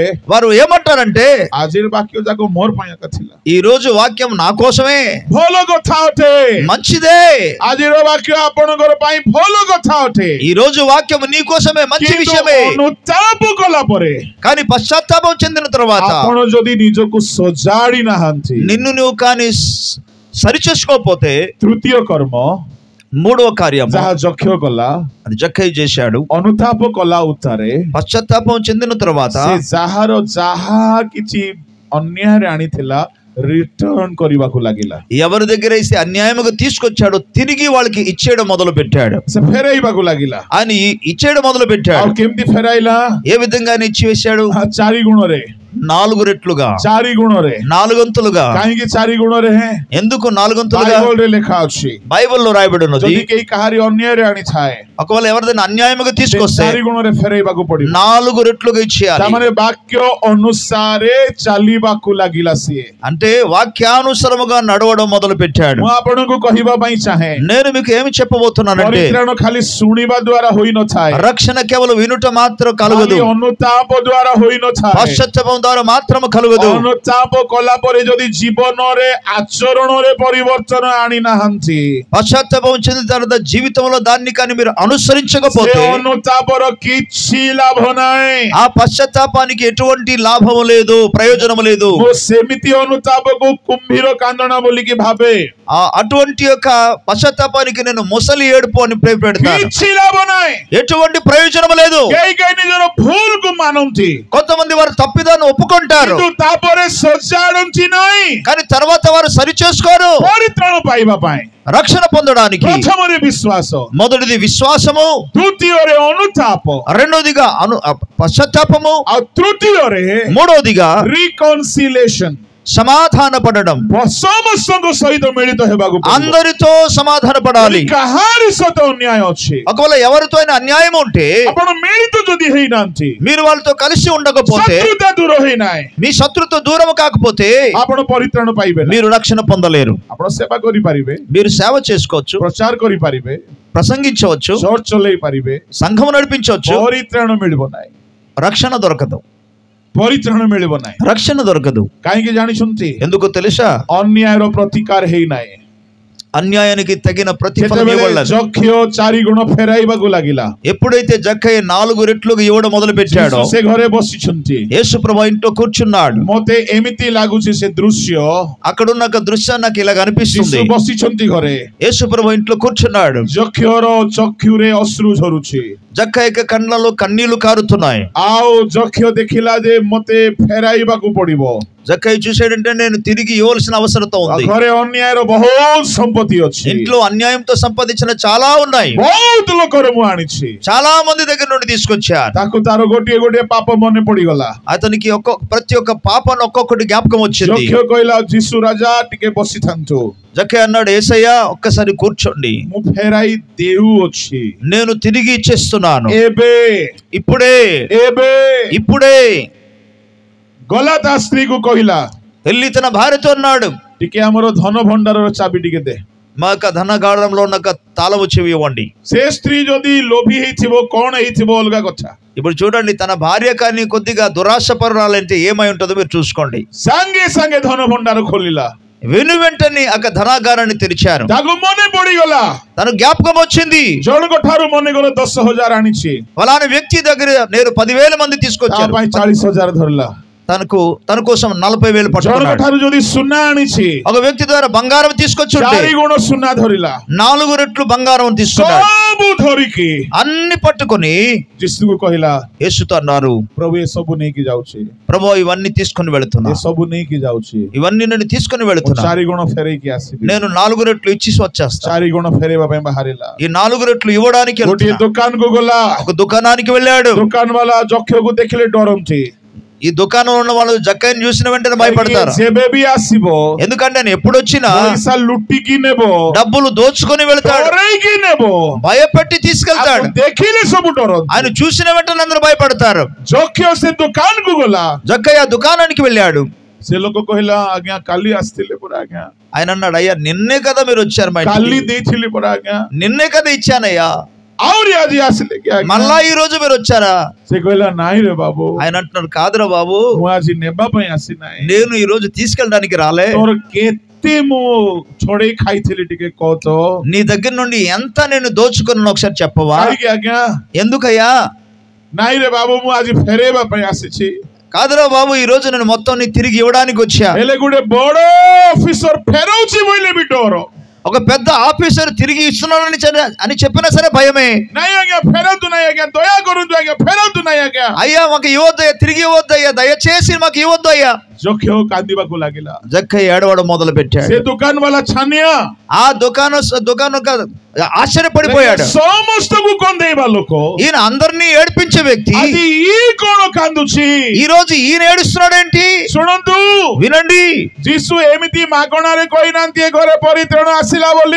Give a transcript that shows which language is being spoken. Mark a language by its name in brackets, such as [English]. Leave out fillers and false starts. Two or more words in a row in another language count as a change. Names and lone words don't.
[Telugu] వారు ఏమంటారంటే, [Odia] ଆଜିର ବାକ୍ୟ ଯାକ ମୋର ପାଇଁ ଏକା ଥିଲା. [Telugu] ఈ రోజు వాక్యం నా కోసమే, [Odia] ଭଲ କଥା ଅଟେ. [Telugu] మంచిదే. [Odia] ଆଜିର ବାକ୍ୟ ଆପଣଙ୍କର ପାଇଁ ଭଲ କଥା ଅଟେ. [Telugu] ఈ రోజు వాక్యం నీ కోసమే, మంచి [Odia] କିନ୍ତୁ [Telugu] విషయమే. [Odia] ଅନୁତାପ କଲା ପରେ [Telugu] కానీ పశ్చాత్తాపం చెందిన తర్వాత [Odia] ଆପଣ ଯଦି ନିଜକୁ ସଜାଡ଼ି ନାହାନ୍ତି, [Telugu] నిన్ను నువ్వు కానీ సరిచేసుకోకపోతే, [Odia] ତୃତୀୟ କର୍ମ [Telugu] మూడవ కార్యం [Odia] ଯାହା ଯକ୍ଷ କଲା, [Telugu] అది జక్కయ్య చేశాడు. [Odia] ଅନୁତାପ କଲା ଉତ୍ତାରେ [Telugu] పశ్చాత్తాపం చెందిన తర్వాత [Odia] ସେ ଯାହାର ଯାହା କିଛି ଅନ୍ୟାୟରେ ଆଣିଥିଲା రిటర్న్ କରିବାକୁ ଲାଗିଲା. [Telugu] ఎవరి దగ్గర అయితే అన్యాయముగా తీసుకొచ్చాడో తిరిగి వాళ్ళకి ఇచ్చేయడం మొదలు పెట్టాడు. [Odia] ସେ ଫେରାଇବାକୁ ଲାଗିଲା. [Telugu] ఆయన ఇచ్చేయడం మొదలు పెట్టాడు. [Odia] ଆଉ କେମିତି ଫେରାଇଲା? [Telugu] ఏ విధంగా ఆయన ఇచ్చివేశాడు? [Odia] 4 ଗୁଣରେ, [Telugu] 4 రెట్లుగా, [Odia] 4 ଗୁଣରେ, [Telugu] 4 వంతులుగా. [Odia] କାହିଁକି 4 ଗୁଣରେ? [Telugu] ఎందుకు 4 వంతులుగా? [Odia] బైబిల్లో ଲେଖା ଅଛି. [Telugu] బైబిల్లో రాయబడి ఉన్నది, [Odia] ଯଦି କେହି କାହାରି ଅନ୍ୟାୟରେ ଆଣିଥାଏ, [Telugu] ఒకవేళ ఎవరిదైనా అన్యాయముగా తీసుకొస్తే [Odia] 4 ଗୁଣରେ ଫେରାଇବାକୁ ପଡିବ. [Telugu] 4 రెట్లుగా ఇచ్చేయాలి. [Odia] ତାମାନେ ବାକ୍ୟ ଅନୁସାରେ ଚାଲିବାକୁ ଲାଗିଲା ସିଏ. [Telugu] అంటే వాక్యానుసారముగా నడవడం మొదలు పెట్టాడు. [Odia] ମୁଁ ଆପଣଙ୍କୁ କହିବା ପାଇଁ ଚାହେଁ, [Telugu] నేను మీకు ఏమి చెప్పబోతున్నానంటే, [Odia] ପରିତ୍ରାଣ ଖାଲି ଶୁଣିବା ଦ୍ୱାରା ହୋଇନଥାଏ, [Telugu] రక్షణ కేవలం వినుట మాత్రం కలుగదు, [Odia] ଖାଲି ଅନୁତାପ ଦ୍ୱାରା ହୋଇନଥାଏ. [Telugu] పశ్చాత్తాపం ద్వారా మాత్రం కలుగదు. [Odia] ଅନୁତାପ କଲା ପରେ ଯଦି ଜୀବନରେ ଆଚରଣରେ ପରିବର୍ତ୍ତନ ଆଣି ନାହାନ୍ତି, [Telugu] పశ్చాత్తాపం చెందిన తర్వాత జీవితంలో దాన్ని కానీ మీరు అనుసరించకపోతే, [Odia] ସେ ଅନୁତାପର କିଛି ଲାଭ ନାହିଁ. [Telugu] ఆ పశ్చాత్తాపానికి ఎటువంటి లాభము లేదు, ప్రయోజనము లేదు. [Odia] ମୁଁ ସେମିତି ଅନୁତାପକୁ କୁମ୍ଭୀର କାନ୍ଦଣା ବୋଲିକି ଭାବେ. [Telugu] అటువంటి యొక్క పశ్చాత్తాపానికి నేను ముసలి ఏడుపు అని పేరు పెడతాను. [Odia] କିଛି ଲାଭ ନାହିଁ. [Telugu] ఎటువంటి ప్రయోజనము లేదు. [Odia] କେହି କେହି ନିଜର ଭୁଲକୁ ମାନନ୍ତି, [Telugu] కొంతమంది వారు తప్పిదాన్ని ఒప్పుకుంటారు, [Odia] କିନ୍ତୁ ତାପରେ ସଜାଡ଼ନ୍ତି ନାହିଁ. [Telugu] కానీ తర్వాత వారు సరి చేసుకోరు. [Odia] ପରିତ୍ରାଣ ପାଇବା ପାଇଁ [Telugu] రక్షణ పొందడానికి [Odia] ପ୍ରଥମରେ ବିଶ୍ୱାସ, [Telugu] మొదటిది విశ్వాసము, [Odia] ଦ୍ୱିତୀୟରେ ଅନୁତାପ, [Telugu] రెండోదిగా పశ్చాత్తాపము, [Odia] ଆଉ ତୃତୀୟରେ [Telugu] మూడోదిగా [Odia] ରିକନସିଲେସନ, [Telugu] సమాధాన పడడం. [Odia] ସମସ୍ତଙ୍କ ସହିତ ମିଳିତ ହେବାକୁ ପଡ଼ିବ. [Telugu] అందరితో సమాధాన పడాలి. [Odia] କାହାରି ସହିତ ଅନ୍ୟାୟ ଅଛି, [Telugu] ఒకవేళ ఎవరితో అయినా అన్యాయం ఉంటే, [Odia] ଆପଣ ମିଳିତ ଯଦି ହେଇନାହାନ୍ତି, [Telugu] మీరు వాళ్ళతో కలిసి ఉండకపోతే, [Odia] ଶତ୍ରୁତା ଦୂର ହେଇନାହିଁ, [Telugu] మీ శత్రుతో దూరం కాకపోతే [Odia] ଆପଣ ପରିତ୍ରାଣ ପାଇବେ ନାହିଁ. [Telugu] మీరు రక్షణ పొందలేరు. [Odia] ଆପଣ ସେବା କରିପାରିବେ, [Telugu] మీరు సేవ చేసుకోవచ్చు, [Odia] ପ୍ରଚାର କରିପାରିବେ, [Telugu] ప్రసంగించవచ్చు, [Odia] ଚର୍ଚ୍ଚ ଚଲେଇ ପାରିବେ, [Telugu] సంఘం నడిపించవచ్చు, [Odia] ପରିତ୍ରାଣ ମିଳିବ ନାହିଁ. [Telugu] రక్షణ దొరకదు. [Odia] ପରିତ୍ରାଣ ମିଳିବ ନାହିଁ. [Telugu] రక్షణ దొరకదు. [Odia] କାହିଁକି ଜାଣିଛନ୍ତି? [Telugu] ఎందుకు తెలుసా? [Odia] ଅନ୍ୟାୟର ପ୍ରତିକାର ହେଇନାହିଁ. [Telugu] అన్యాయానికి తగిన ప్రతిఫలం [Odia] ଯେତେବେଳେ [Telugu] ఇవ్వలేదు. [Odia] ଯକ୍ଷ 4 ଗୁଣ ଫେରାଇବାକୁ ଲାଗିଲା, [Telugu] ఎప్పుడైతే జక్కయ్య 4 రెట్లుగా ఇవ్వడం మొదలు పెట్టాడో, [Odia] ସେ ଘରେ ବସିଛନ୍ତି. [Telugu] యేసు ప్రభు ఇంట్లో కూర్చున్నాడు. [Odia] ମତେ ଏମିତି ଲାଗୁଛି ସେ ଦୃଶ୍ୟ, [Telugu] అక్కడున్న ఒక దృశ్యం నాకు ఇలాగ అనిపిస్తుంది. [Odia] ଯୀଶୁ ବସିଛନ୍ତି ଘରେ, [Telugu] యేసు ప్రభు ఇంట్లో కూర్చున్నాడు. [Odia] ଯକ୍ଷର ଚକ୍ଷୁରେ ଅଶ୍ରୁ ଝରୁଛି, [Telugu] జక్కయ్య కళ్ళలో కన్నీళ్లు కారుతున్నాయి. [Odia] ଆଉ ଯକ୍ଷ ଦେଖିଲା ଯେ ମତେ ଫେରାଇବାକୁ ପଡିବ. [Telugu] జక్కయ్య చూసాడంటే నేను తిరిగి ఇవ్వాల్సిన అవసరత ఉంది. [Odia] ଘରେ ଅନ୍ୟାୟର ବହୁତ ସମ୍ପତ୍ତି ଅଛି. [Telugu] ఇంట్లో అన్యాయంతో సంపాదించిన చాలా ఉన్నాయి. [Odia] ବହୁତ ଲୋକର ମୁଁ ଆଣିଛି. [Telugu] చాలా మంది దగ్గర నుండి తీసుకొచ్చాను. [Odia] ତାକୁ ତାର ଗୋଟିଏ ଗୋଟିଏ ପାପ ମନେ ପଡିଗଲା. [Telugu] అతనికి ప్రతి ఒక్క పాపను ఒక్కొక్కటి జ్ఞాపకం వచ్చింది. [Odia] ଯକ୍ଷ କହିଲା ଯୀଶୁ ରାଜା ଟିକେ ବସିଥାନ୍ତୁ. [Telugu] జక్కయ్య అన్నాడు, యేసయ్య ఒక్కసారి కూర్చోండి, [Odia] ମୁଁ ଫେରାଇ ଦେଉଅଛି. [Telugu] నేను తిరిగి ఇచ్చేస్తున్నాను. [Odia] ଏବେ [Telugu] ఇప్పుడే [Odia] ଏବେ [Telugu] ఇప్పుడే [Odia] ଗଲା ତା ସ୍ତ୍ରୀକୁ କହିଲା, [Telugu] వెళ్ళి తన భార్యతో అన్నాడు, [Odia] ଟିକେ ଆମର ଧନ ଭଣ୍ଡାରର ଚାବି ଟିକେ ଦେ. [Telugu] మా యొక్క ధనగాఢంలో ఉన్న తాళము చెవి ఇవ్వండి. [Odia] ସେ ସ୍ତ୍ରୀ ଯଦି ଲୋଭୀ ହେଇଥିବ କଣ ହେଇଥିବ ଅଲଗା କଥା. [Telugu] ఇప్పుడు చూడండి, తన భార్య కానీ కొద్దిగా దురాశపరురాలంటే ఏమై ఉంటుందో మీరు చూసుకోండి. [Odia] ସାଙ୍ଗେ ସାଙ୍ଗେ ଧନ ଭଣ୍ଡାର ଖୋଲିଲା. [Telugu] వెను వెంటనే ఆ ధనాగారాన్ని తెరిచారు. [Odia] ତାକୁ ମନେ ପଡିଗଲା, [Telugu] తను జ్ఞాపకం వచ్చింది, [Odia] ଜଣଙ୍କ ଠାରୁ ମନେକର 10,000 ଆଣିଛି, [Telugu] ఫలానా వ్యక్తి దగ్గర నేను 10,000 మంది తీసుకొచ్చాను. [Odia] 40,000 ଧରିଲା. [Telugu] తన కోసం 40,000 పట్టుకున్నాడు. [Odia] ଠାରୁ ଯଦି ସୁନା ଆଣିଛି, [Telugu] ఒక వ్యక్తి ద్వారా బంగారం తీసుకొచ్చి [Odia] 4 ଗୁଣ ସୁନା ଧରିଲା. [Telugu] 4 రెట్లు బంగారం తీసుకున్నాడు. [Odia] ସବୁ ଧରିକି [Telugu] అన్ని పట్టుకొని [Odia] ଯୀଶୁକୁ କହିଲା, [Telugu] యేసుతో అన్నారు, [Odia] ప్రభు ଏ ସବୁ ନେଇକି ଯାଉଛି. [Telugu] ప్రభు ఇవన్నీ తీసుకొని వెళుతున్నా, [Odia] ଏ ସବୁ ନେଇକି ଯାଉଛି. [Telugu] ఇవన్నీ నేను తీసుకొని వెళుతున్నా. [Odia] 4 ଗୁଣ ఫେରେଇକି ଆସିବି. [Telugu] నేను 4 రెట్లు ఇచ్చి వచ్చేస్తా. [Odia] 4 ଗୁଣ ଫେରେଇବା ପାଇଁ ବାହାରିଲା. [Telugu] ఈ 4 రెట్లు ఇవ్వడానికి [Odia] ଗୋଟିଏ ଦୋକାନକୁ ଗଲା. [Telugu] ఒక దుకాణానికి వెళ్ళాడు. [Odia] ଦୋକାନ ବାଲା ଯକ୍ଷକୁ ଦେଖିଲେ ଡରନ୍ତି. [Telugu] ఈ దుకాణంలో ఉన్న వాళ్ళు జక్కయ్యని చూసిన వెంటనే భయపడతారు. [Odia] ଯେବେ ବି ଆସିବ, [Telugu] ఎందుకంటే నేను ఎప్పుడు వచ్చినా [Odia] ପଇସା ଲୁଟିକି ନେବ, [Telugu] డబ్బులు దోచుకొని వెళ్తాడు, [Odia] ଡରେଇକି ନେବ, [Telugu] భయపెట్టి తీసుకెళ్తాడు. [Odia] ଦେଖିଲେ ସବୁ ଡରନ୍ତି. [Telugu] ఆయన చూసిన వెంటనే అందరూ భయపడతారు. [Odia] ଯକ୍ଷ ସେ ଦୋକାନକୁ ଗଲା. [Telugu] జక్కయ్య దుకాణానికి వెళ్ళాడు. [Odia] ସେ ଲୋକ କହିଲା, ଆଜ୍ଞା କାଲି ଆସିଥିଲେ ପରା ଆଜ୍ଞା. [Telugu] ఆయన అన్నాడు, అయ్యా నిన్నే కదా మీరు వచ్చారు, మా [Odia] କାଲି [Telugu] ఇంటికి [Odia] ଦେଇଥିଲି పరా ଆଜ୍ଞା. [Telugu] నిన్నే కదా ఇచ్చానయ్యా, [Odia] ଆହୁରି ଆଜି ଆସିଲେ କି ଆଜ୍ଞା? [Telugu] మళ్ళా ఈ రోజు మీరు వచ్చారా? [Odia] ସେ କହିଲା, ନାଇଁ ରେ ବାବୁ, [Telugu] ఆయన అంటున్నాడు, కాదురా బాబు, [Odia] ମୁଁ ଆଜି ନେବା ପାଇଁ ଆସିନାହିଁ. [Telugu] నేను ఈ రోజు తీసుకెళ్ళడానికి రాలే. [Odia] ତୋର କେତେ ମୁଁ ଛଡେଇ ଖାଇଥିଲି ଟିକେ କହ ତ. [Telugu] నీ దగ్గర నుండి ఎంత నేను దోచుకున్నాను ఒకసారి చెప్పవా? [Odia] କାହିଁକି ଆଜ୍ଞା? [Telugu] ఎందుకయ్యా? [Odia] ନାଇଁ ରେ బాబు, ମୁଁ ଆଜି ଫେରେଇବା ପାଇଁ ଆସିଛି. [Telugu] కాదురా బాబు, ఈ రోజు నేను మొత్తం నీ తిరిగి ఇవ్వడానికి వచ్చా. [Odia] ହେଲେ ଗୋଟେ ବଡ ଅଫିସର ଫେରଉଛି ବୋଇଲେ ବି ଡର. [Telugu] ఒక పెద్ద ఆఫీసర్ తిరిగి ఇస్తున్నానని అని చెప్పినా సరే భయమే. [Odia] ନାଇଁ ଆଜ୍ଞା ଫେରନ୍ତୁ, ନାଇଁ ଆଜ୍ଞା, ଦୟା କରନ୍ତୁ ଆଜ୍ଞା, ଫେରନ୍ତୁ ନାଇଁ ଆଜ୍ଞା. [Telugu] అయ్యా మాకు ఇవ్వద్దయ్యా, తిరిగి ఇవ్వద్దయ్యా, దయచేసి మాకు ఇవ్వద్దు అయ్యా. [Odia] ଯକ୍ଷ କାନ୍ଦିବାକୁ ଲାଗିଲା. [Telugu] జక్కయ్య ఏడవడం మొదలు పెట్టాడు. [Odia] ସେ ଦୋକାନ ବାଲା ଛାନିଆ, [Telugu] ఆ దుకాణ ఆశ్చర్యపడిపోయాడు. [Odia] ସମସ୍ତଙ୍କୁ କନ୍ଦେଇବା ଲୋକ, [Telugu] ఈయన అందరినీ ఏడిపించే వ్యక్తి [Odia] ଆଜି ଇଏ କଣ କାନ୍ଦୁଛି? [Telugu] ఈ రోజు ఈయన ఏడుస్తున్నాడేంటి? [Odia] ଶୁଣନ୍ତୁ, [Telugu] వినండి, [Odia] ଯୀଶୁ ଏମିତି ମାଗଣାରେ କହିନାହାନ୍ତି ଏ ଘରେ ପରିତ୍ରାଣ ଆସିଲା ବୋଲି.